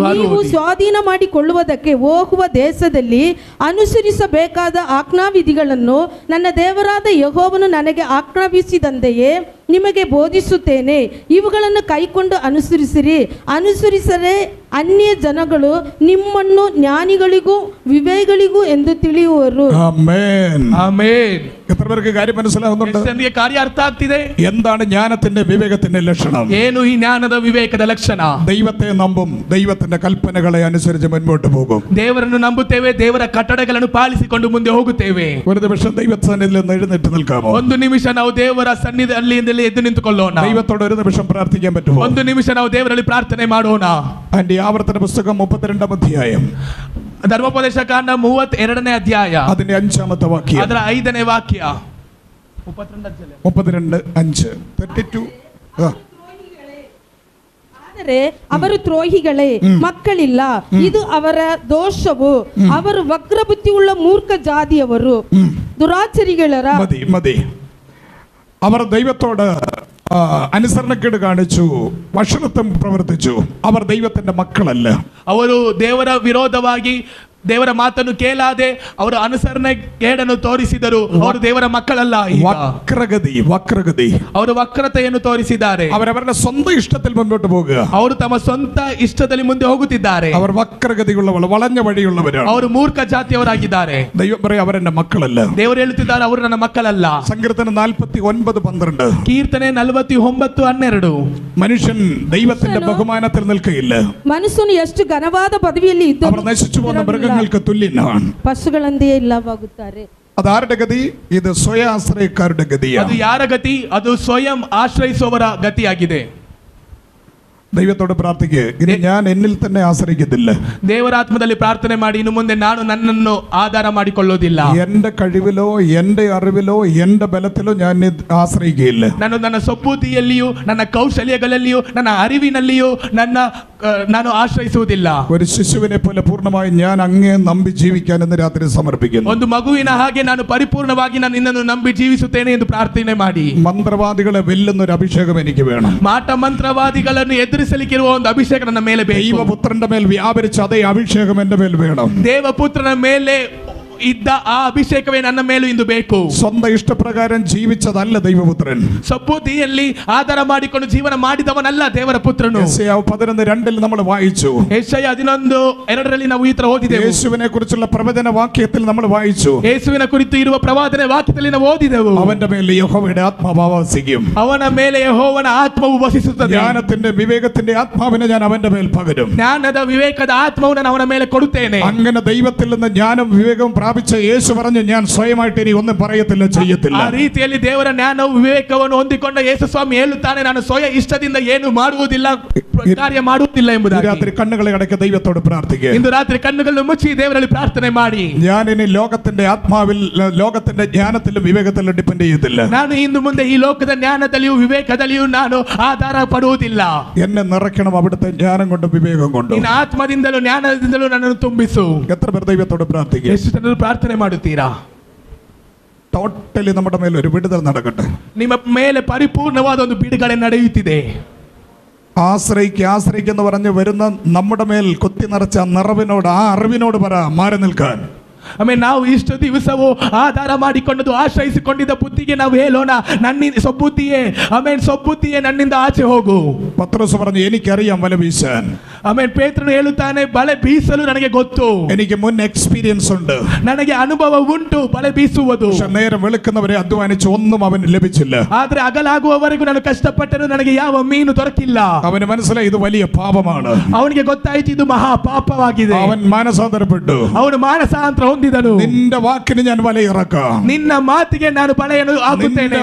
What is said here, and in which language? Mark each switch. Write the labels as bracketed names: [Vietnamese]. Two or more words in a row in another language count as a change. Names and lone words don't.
[Kannada] ನೀವು ಸ್ವಾಧೀನ ಮಾಡಿಕೊಳ್ಳುವುದಕ್ಕೆ ಹೋಗುವ ದೇಶದಲ್ಲಿ ಅನುಸರಿಸಬೇಕಾದ ಆಜ್ಞಾವಿಧಿಗಳನ್ನು ನನ್ನ ದೇವರಾದ ಯೆಹೋವನು ನನಗೆ ಆಜ್ಞಾಪಿಸಿದಂತೆಯೇ ನಿಮಗೆ ಬೋಧಿಸುತ್ತೇನೆ. ಇವುಗಳನ್ನು ಕೈಕೊಂಡು ಅನುಸರಿಸಿರಿ. ಅನುಸರಿಸದೆ ಅನ್ಯ ಜನಗಳು ನಿಮ್ಮನ್ನು ಜ್ಞಾನಿಗಳಿಗೂ ವಿವೇಕಿಗಳಿಗೂ ಎಂದು ತಿಳಿಯುವರು. [Malayalam] ആമേൻ. [Kannada] ಆಮೆನ್. [Malayalam] എത്ര പേർക്ക് കാര്യം മനസ്സിലാവുന്നുണ്ട്? [Kannada] ನನಗೆ ಕಾರ್ಯ ಅರ್ಥ ಆಗ್ತಿದೆ. [Malayalam] എന്താണ് ജ്ഞാനത്തിന്റെ വിവേകത്തിന്റെ ലക്ഷണം? [Kannada] ಏನು ಈ ಜ್ಞಾನದ ವಿವೇಕದ ಲಕ್ಷಣ? [Malayalam] ദൈവത്തെ നമ്പും, ദൈവത്തിന്റെ കൽപ്പനകളെ അനുസരിച്ച് മുൻപോട്ട് പോകും. [Kannada] ದೇವರನ್ನು ನಂಬುತ್ತೇವೆ, ದೇವರ ಕಟ್ಟಡಗಳನ್ನು ಪಾಲಿಸಿಕೊಂಡು ಮುಂದೆ ಹೋಗುತ್ತೇವೆ. [Malayalam] ഒരു നിമിഷം ദൈവസന്നിധിയിൽ നിന്ന് എഴുന്നേറ്റ് നിൽക്കാമോ? [Kannada] ಒಂದು ನಿಮಿಷ ನಾವು ದೇವರ ಸನ್ನಿಧಿಯಲ್ಲಿ ಎದ್ದು ನಿಂತುಕೊಳ್ಳೋಣ. [Malayalam] ദൈവത്തോട് ഒരു നിമിഷം പ്രാർത്ഥിക്കാൻ പറ്റുമോ? [Kannada] ಒಂದು ನಿಮಿಷ ನಾವು ದೇವರಲ್ಲಿ ಪ್ರಾರ್ಥನೆ ಮಾಡೋಣ. [Malayalam] അതിന്റെ ആവർത്തന പുസ്തകം 32-ാം അധ്യായം, [Kannada] ಧರ್ಮೋಪದೇಶ ಕಾಂಡ 32ನೇ ಅಧ್ಯಾಯ, [Malayalam] അതിന്റെ 5-ാമത്തെ വാക്യം, [Kannada] ಅದರ 5ನೇ ವಾಕ್ಯ, 32:5. ಆದರೆ ಅವರು ದ್ರೋಹಿಗಳೇ, ಮಕ್ಕಳಿಲ್ಲ. ಇದು ಅವರ ದೋಷವು. ಅವರು ವಕ್ರಬುದ್ಧಿಯುಳ್ಳ ಮೂರ್ಖ ಜಾತಿಯವರು, ದುರಾಚರಿಗಳರ. [Malayalam] മതി. അവർ ദൈവത്തോട് അനുസരണക്കേട് കാണിച്ചു, വഷളത്വം പ്രവർത്തിച്ചു. അവർ ദൈവത്തിന്റെ മക്കളല്ല. [Kannada] ಅವರು ದೇವರ ವಿರೋಧವಾಗಿ ದೇವರ ಮಾತನ್ನು ಕೇಳಾದೆ ಅವರು ಅನುಸರಣೆ ಕೇಡನ್ನು ತೋರಿಸಿದರು. ಅವರು ದೇವರ ಮಕ್ಕಳಲ್ಲ. ವಕ್ರಗತಿ ಅವರು ವಕ್ರತೆಯನ್ನು ತೋರಿಸಿದ್ದಾರೆ. [Malayalam] അവരവരുടെ സ്വന്തം ഇഷ്ടത്തിൽ മുന്നോട്ട് പോകുക. [Kannada] ಅವರು ತಮ್ಮ ಸ್ವಂತ ಇಷ್ಟದಲ್ಲಿ ಮುಂದೆ ಹೋಗುತ್ತಿದ್ದಾರೆ. [Malayalam] അവർ ವಕ್ರಗതിയുള്ളവർ, വളഞ്ഞ വഴിയുള്ളവരാണ്. [Kannada] ಅವರು ಮೂರ್ಖ ಜಾತಿಯವರಾಗಿದ್ದಾರೆ. [Malayalam] ദൈവം പറയും അവരെന്റെ മക്കളല്ല. [Kannada] ದೇವರು ಹೇಳುತ್ತಿದ್ದಾರೆ ಅವರು ನನ್ನ ಮಕ್ಕಳಲ್ಲ. [Malayalam] സങ്കീർത്തനം 49:12. [Kannada] ಕೀರ್ತನೆ 49:12. [Malayalam] മനുഷ്യൻ ദൈവത്തിന്റെ ബഹുമാനത്തിൽ നിൽക്കുകയില്ല. [Kannada] ಮನುಷ್ಯನು ಎಷ್ಟು ಘನವಾದ ಪದವಿಯಲ್ಲಿ ಇದ್ದರೂ [Malayalam] അവർ നശിച്ചു പോകുന്ന മൃഗങ്ങൾക്ക് തുല്യനാണ്. [Kannada] ಪಶುಗಳಂತೆಯೇ ಇಲ್ಲವಾಗುತ್ತಾರೆ. [Malayalam] അതാരുടെ ഗതി? ഇത് സ്വയാശ്രയക്കാരുടെ ഗതിയാണ്. [Kannada] ಅದು ಯಾರ ಗತಿ? ಅದು ಸ್ವಯಂ ಆಶ್ರಯಿಸುವವರ ಗತಿಯಾಗಿದೆ. [Malayalam] ദൈവത്തോട് പ്രാർത്ഥിക്കുക, ഇനി ഞാൻ എന്നിൽ തന്നെ ആശ്രയിക്കത്തില്ല. [Kannada] ದೇವರ ಆತ್ಮದಲ್ಲಿ ಪ್ರಾರ್ಥನೆ ಮಾಡಿ, ಇನ್ನು ಮುಂದೆ ನಾನು ನನ್ನನ್ನು ಆಧಾರ ಮಾಡಿಕೊಳ್ಳೋದಿಲ್ಲ. [Malayalam] എന്റെ കഴിവിലോ എന്റെ അറിവിലോ എന്റെ ബലത്തിലോ ഞാൻ ആശ്രയിക്കുകയില്ല. [Kannada] ನನ್ನ ಸಬ್ಬೂತಿಯಲ್ಲಿಯೂ ನನ್ನ ಕೌಶಲ್ಯಗಳಲ್ಲಿಯೂ ನನ್ನ ಅರಿವಿನಲ್ಲಿಯೂ ನಾನು ಆಶ್ರಯಿಸುವುದಿಲ್ಲ. [Malayalam] ഒരു ശിശുവിനെ പോലെ പൂർണ്ണമായി ഞാൻ അങ്ങേ നമ്പി ജീവിക്കാൻ ഇന്ന് രാത്രി സമർപ്പിക്കുന്നു. [Kannada] ಒಂದು ಮಗುವಿನ ಹಾಗೆ ನಾನು ಪರಿಪೂರ್ಣವಾಗಿ ನಾನು ನಿನ್ನನ್ನು ನಂಬಿ ಜೀವಿಸುತ್ತೇನೆ ಎಂದು ಪ್ರಾರ್ಥನೆ ಮಾಡಿ. [Malayalam] മന്ത്രവാദികളെ വെല്ലുന്ന ഒരു അഭിഷേകം എനിക്ക് വേണം. [Kannada] ಮಾಟ ಮಂತ್ರವಾದಿಗಳನ್ನು ಎದುರಿಸಲಿಕ್ಕಿರುವ ಒಂದು ಅಭಿಷೇಕ ನನ್ನ ಮೇಲೆ ಬೇಕು. [Malayalam] ദൈവപുത്രന്റെ മേൽ വ്യാപരിച്ച അതേ അഭിഷേകം എന്റെ മേൽ വേണം. [Kannada] ದೇವಪುತ್ರನ ಮೇಲೆ ಇದ್ದ ಆ ಅಭಿಷೇಕವೇ ನನ್ನ ಮೇಲೂ ಇಂದು ಬೇಕು. [Malayalam] സ്വന്തം ഇഷ്ടപ്രകാരം ജീവിച്ചതല്ല ദൈവപുത്രൻ. [Kannada] ಸಬ್ಬೂತಿಯಲ್ಲಿ ಆಧಾರ ಮಾಡಿಕೊಂಡು ಜೀವನ ಮಾಡಿದವನಲ್ಲ ದೇವರ ಪುತ್ರನು. [Malayalam] യെശയ്യാവ് 11:2 നമ്മൾ വായിച്ചു. [Kannada] ಯೆಶಾಯ 11:2 ನಾವು ಈ ತರ ಓದಿದೆವು. [Malayalam] യേശുവിനെ കുറിച്ചുള്ള പ്രവചന വാക്യത്തിൽ നമ്മൾ വായിച്ചു. [Kannada] ಯೇಸುವಿನ ಕುರಿತು ಇರುವ ಪ್ರವಾದನೆ ವಾಕ್ಯದಲ್ಲಿ ನಾವು ಓದಿದೆವು. [Malayalam] അവന്റെ മേൽ യഹോവയുടെ ആത്മാവ് ആവസിക്കും. [Kannada] ಅವನ ಮೇಲೆ ಯೆಹೋವನ ಆತ್ಮವು ವಸಿಸುತ್ತದೆ. [Malayalam] ജ്ഞാനത്തിന്റെ വിവേകത്തിന്റെ ആത്മാവിനെ ഞാൻ അവന്റെ മേൽ പകരും. [Kannada] ಜ್ಞಾನದ ವಿವೇಕದ ಆತ್ಮವನ್ನು ನಾನು ಅವನ ಮೇಲೆ ಕೊಡುತ್ತೇನೆ. [Malayalam] അങ്ങനെ ദൈവത്തിൽ നിന്ന് ജ്ഞാനം വിവേകവും പ്രാപിച്ച യേശു പറഞ്ഞു, ഞാൻ സ്വയമായിട്ട് ഇനി ഒന്നും പറയത്തില്ല, ചെയ്യത്തില്ല. [Kannada] ಆ ರೀತಿಯಲ್ಲಿ ದೇವರ ಜ್ಞಾನವು ವಿವೇಕವನ್ನು ಹೊಂದಿಕೊಂಡ ಯೇಸು ಸ್ವಾಮಿ ಹೇಳುತ್ತಾನೆ, ನಾನು ಸ್ವಯ ಇಷ್ಟದಿಂದ ಏನು ಮಾಡುವುದಿಲ್ಲ, ಕಾರ್ಯ ಮಾಡುವುದಿಲ್ಲ ಎಂಬುದಾಗಿ. [Malayalam] രാത്രി കണ്ണുകളെ അടയ്ക്ക ദൈവത്തോട് പ്രാർത്ഥിക്കുക. [Kannada] ಇಂದು ರಾತ್ರಿ ಕಣ್ಣುಗಳನ್ನು ಮುಚ್ಚಿ ದೇವರಲ್ಲಿ ಪ್ರಾರ್ಥನೆ ಮಾಡಿ. [Malayalam] ഞാൻ ഇനി ലോകത്തിന്റെ ആത്മാവിൽ ലോകത്തിന്റെ ജ്ഞാനത്തിലും വിവേകത്തിലും ഡിപ്പെൻഡ് ചെയ്യത്തില്ല. [Kannada] ನಾನು ಇನ್ನು ಮುಂದೆ ಈ ಲೋಕದ ಜ್ಞಾನದಲ್ಲಿಯೂ ವಿವೇಕದಲ್ಲಿಯೂ ನಾನು ಆಧಾರ ಪಡುವುದಿಲ್ಲ. [Malayalam] എന്നെ നിറയ്ക്കണം അവിടുത്തെ ജ്ഞാനം കൊണ്ടും വിവേകം കൊണ്ടും. [Kannada] ನಿನ್ನ ಆತ್ಮದಿಂದಲೂ ಜ್ಞಾನದಿಂದಲೂ ನನ್ನನ್ನು ತುಂಬಿಸು. [Malayalam] എത്ര പേർ ദൈവത്തോട് പ്രാർത്ഥിക്കുക? [Kannada] ಎಷ್ಟು ಜನರು ಪ್ರಾರ್ಥನೆ ಮಾಡುತ್ತೀರಾ? [Malayalam] ടോട്ടലി നമ്മുടെ മേൽ ഒരു വിടുതൽ നടക്കട്ടെ. [Kannada] ನಿಮ್ಮ ಮೇಲೆ ಪರಿಪೂರ್ಣವಾದ ಒಂದು ಬಿಡುಗಡೆ ನಡೆಯುತ್ತಿದೆ. [Malayalam] ആശ്രയിക്കെന്ന് പറഞ്ഞ് വരുന്ന നമ്മുടെ മേൽ കുത്തി നിറച്ച നിറവിനോട്, ആ അറിവിനോട് പറ മാറി നിൽക്കാൻ. [Kannada] ಆಮೇಲೆ ನಾವು ಇಷ್ಟು ದಿವಸವೂ ಆಧಾರ ಮಾಡಿಕೊಂಡದ್ದು ಆಶ್ರಯಿಸಿಕೊಂಡಿದ್ದ ಬುದ್ಧಿಗೆ ನಾವು ಹೇಳೋಣ, ನನ್ನಿಂದ ಸೊಬ್ಬುದ್ಧಿಯೇ, ಆಮೇಲೆ ಸೊಬ್ಬುದ್ಧಿಯೇ ನನ್ನಿಂದ ಆಚೆ ಹೋಗು. [Malayalam] പത്രോസ് പറഞ്ഞു, എനിക്കറിയാം വല വീശാൻ. [Kannada] ಆಮೇಲೆ ಪೇತ್ರನು ಹೇಳುತ್ತಾನೆ, ಬಲೆ ಬೀಸಲು ನನಗೆ ಗೊತ್ತು, [Malayalam] എനിക്ക് മുൻ എക്സ്പീരിയൻസ് ഉണ്ട്, [Kannada] ನನಗೆ ಅನುಭವ ಉಂಟು ಬಲೆ ಬೀಸುವುದು. [Malayalam] പക്ഷെ നേരം വെളുക്കുന്നവരെ അധ്വാനിച്ച് ഒന്നും അവന് ലഭിച്ചില്ല. [Kannada] ಆದ್ರೆ ಅಗಲಾಗುವವರೆಗೂ ನಾನು ಕಷ್ಟಪಟ್ಟರು ನನಗೆ ಯಾವ ಮೀನು ದೊರಕಿಲ್ಲ. [Malayalam] അവന് മനസ്സിലായി ഇത് വലിയ ಪಾಪമാണ്. [Kannada] ಅವನಿಗೆ ಗೊತ್ತಾಯ್ತು ಇದು ಮಹಾ ಪಾಪವಾಗಿದೆ. [Malayalam] അവൻ മാനസാന്തരപ്പെട്ടു. [Kannada] ಅವನು ಮಾನಸಾಂತರ ಹೊಂದಿದನು. [Malayalam] നിന്റെ വാക്കിന് ഞാൻ വല ഇറക്കാം, [Kannada] ನಿನ್ನ ಮಾತಿಗೆ ನಾನು ಬಲೆಯನ್ನು ಹಾಕುತ್ತೇನೆ,